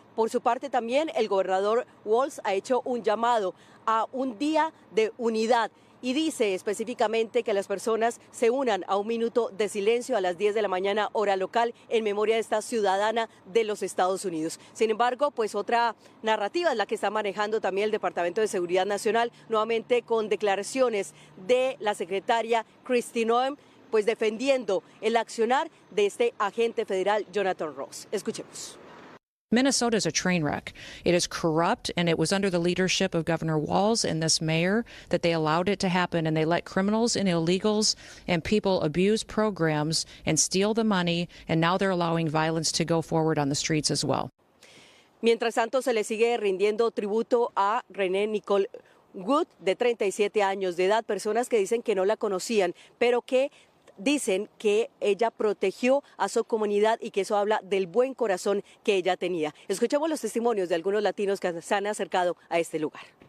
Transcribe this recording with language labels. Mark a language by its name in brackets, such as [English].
[Spanish] Por su parte también el gobernador Walz ha hecho un llamado a un día de unidad y dice específicamente que las personas se unan a un minuto de silencio a las 10 de la mañana hora local en memoria de esta ciudadana de los Estados Unidos. Sin embargo, pues otra narrativa es la que está manejando también el Departamento de Seguridad Nacional, nuevamente con declaraciones de la secretaria Kristi Noem, pues defendiendo el accionar de este agente federal Jonathan Ross. Escuchemos. [English] Minnesota is a train wreck. It is corrupt, and it was under the leadership of Governor Walz and this mayor that they allowed it to happen, and they let criminals and illegals and people abuse programs and steal the money, and now they're allowing violence to go forward on the streets as well. [Spanish] Mientras tanto, se le sigue rindiendo tributo a Renee Nicole Wood, de 37 años de edad, personas que dicen que no la conocían, pero que dicen que ella protegió a su comunidad y que eso habla del buen corazón que ella tenía. Escuchemos los testimonios de algunos latinos que se han acercado a este lugar.